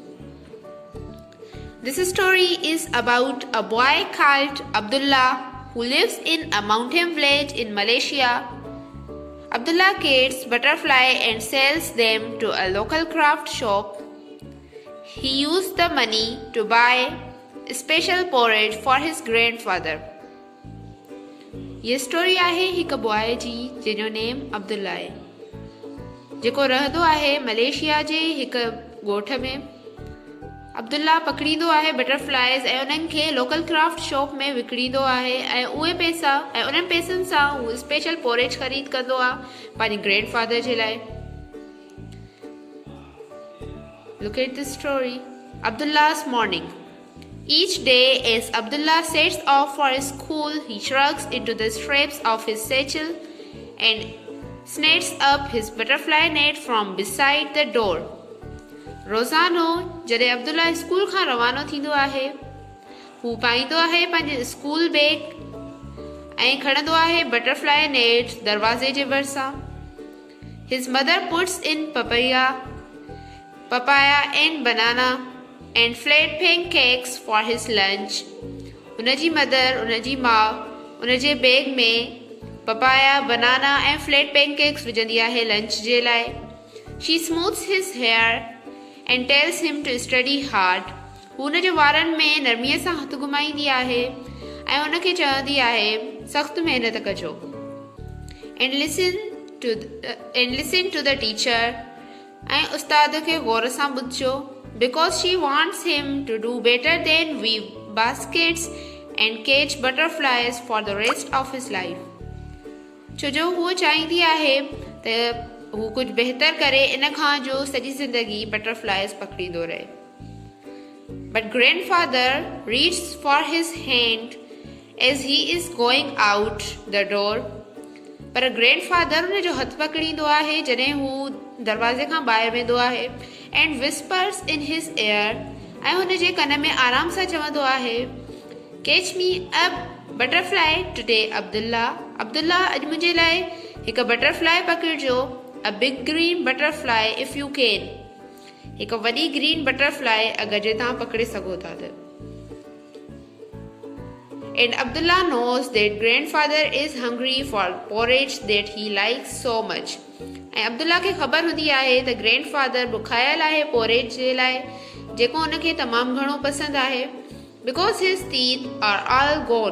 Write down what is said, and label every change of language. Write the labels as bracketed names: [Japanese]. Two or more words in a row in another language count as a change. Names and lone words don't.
[English] This story is about a boy called Abdullah who lives in a mountain village in Malaysia. Abdullah gets butterfly and sells them to a local craft shop. He used the money to buy special porridge for his grandfather. [Sindhi] ये स्टोरी आहे हिकु बॉय जी जंहिंजो नेम अब्दुल्ला आहे जेको रहंदो आहे मलेशिया जे हिकु ॻोठ में. अब्दुल्ला पकड़ींदो आहे बटरफ्लाइज़ ऐं उन्हनि खे [English] local craft shop [Sindhi] में विकिणींदो आहे ऐं उहे पैसा ऐं उन्हनि पैसनि सां हू [English] special porridge [Sindhi] ख़रीद कंदो आहे पंहिंजे ग्रैंडफादर जे लाइ. [English] Look at this story. Abdullah's morning. Each day as Abdullah sets off for school, he shrugs into the straps of his satchel and snatches up his butterfly net from beside the door. [Sindhi] रोज़ानो जॾहिं अब्दुल्ला स्कूल खां रवानो थींदो आहे हू पाईंदो आहे पंहिंजे [English] school bag [Sindhi] ऐं खणंदो आहे [English] butterfly net [Sindhi] दरवाज़े जे भरिसां. [English] His mother puts in papaya and banana and flat pancakes for his lunch. [Sindhi] उनजी मदर उनजी माउ उनजे बैग में [English] papaya banana [Sindhi] ऐं [English] flat pancakes [Sindhi] विझंदी आहे लंच जे लाइ. [English] She smooths his hair and tells him to study hard. [Sindhi] हू हुनजे वारनि में नरमीअ सां हथु घुमाईंदी आहे ऐं उनखे चवंदी आहे सख़्तु महिनत कजो. [English] And listen to the teacher. [Sindhi] ऐं उस्ताद खे गौर सां ॿुधजो. [English] Because she wants him to do better than weave baskets and catch butterflies for the rest of his life. [Sindhi] छोजो हूअ चाहींदी आहे त हू कुझु बहितर करे इन खां जो सॼी ज़िंदगी बटरफ्लाइज़ पकड़ींदो रहे. [English] But grandfather reaches for his hand as he is going out the door. [Sindhi] पर ग्रैंडफादर हुनजो हथु पकड़ींदो आहे जॾहिं हू दरवाज़े खां ॿाहिरि वेंदो आहे [English] and whispers in his ear [Sindhi] ऐं हुनजे कन में आराम सां चवंदो आहे [English] Catch me a butterfly today, Abdullah. [Sindhi] अब्दुल्ला अॼु मुंहिंजे लाइ हिकु बटरफ्लाई पकड़िजो. [English] A big green butterfly if you can. [Sindhi] हिकु वॾी [English] green butterfly [Sindhi] अगरि जे तव्हां पकड़े सघो था त. [English] And Abdullah knows that grandfather is hungry for porridge that he likes so much. [Sindhi] ऐं अब्दुल्ला खे ख़बर हूंदी आहे त ग्रैंडफादर बुखायल आहे पोरेज जे लाइ जेको हुनखे तमामु घणो पसंदि आहे. [English] Because his teeth are all gone.